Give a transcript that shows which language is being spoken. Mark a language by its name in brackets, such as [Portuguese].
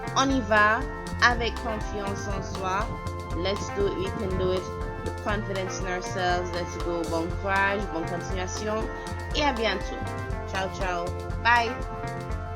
[French] On y va avec confiance en soi. [English] Let's do it. We can do it with confidence in ourselves. Let's go. [French] Bon courage, bonne continuation et à bientôt. Ciao, ciao. Bye.